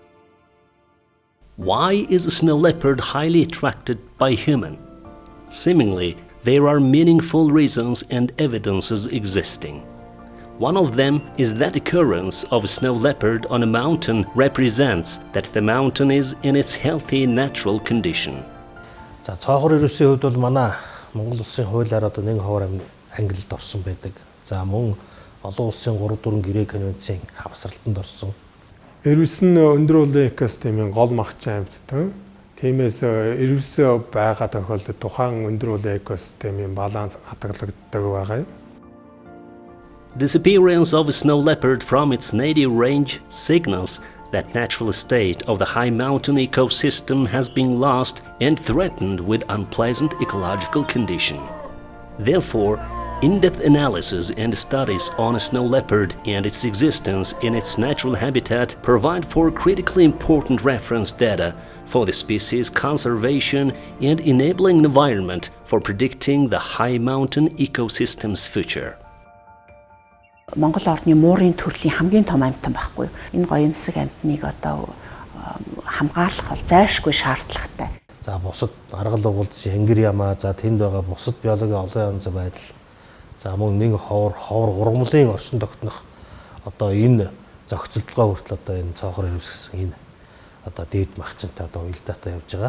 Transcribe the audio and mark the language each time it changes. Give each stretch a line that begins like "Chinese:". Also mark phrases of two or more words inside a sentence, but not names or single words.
English: Why is a snow leopard highly attracted by humans? Seemingly, there are meaningful reasons and evidences existing. One of them is that occurrence of a snow leopard on a mountain represents that the mountain is in its healthy natural condition.
Mongolian: За цоохор ирүүсийн хувьд бол манай Монгол улсын хуулиар одоо 1/2 ангилалд орсон байдаг. За мөн олон улсын 3-4 гэрээ конвенцийн хавсралтанд орсон. Ирүүс нь өндөр уулын экосистемийн гол магчаа амьтдан. Тиймээс ирүүс байгаа тохиолдолд тухайн өндөр уулын экосистемийн баланс хадгалагддаг байгаа.
English: Disappearance of a snow leopard from its native range signals that natural state of the high mountain ecosystem has been lost and threatened with unpleasant ecological condition. Therefore, in-depth analysis and studies on a snow leopard and its existence in its natural habitat provide for critically important reference data for the species conservation and enabling environment for predicting the high mountain ecosystem's future.
Mongolian: Монгол орны муурын төрлийн хамгийн том амьтан байхгүй. Энэ гоёмсог амьтныг одоо хамгаалах бол зайлшгүй шаардлагатай. За бусад аргал угалдас янгир ямаа за тэнд байгаа бусад биологийн олон янз байдал. За мөн нэг ховор ургамлын орчин тогтнох одоо энэ зохицолтгоо хүртэл одоо энэ цоохор ирвсгсэн энэ одоо дээд махчинтай одоо уялдаатай явж байгаа.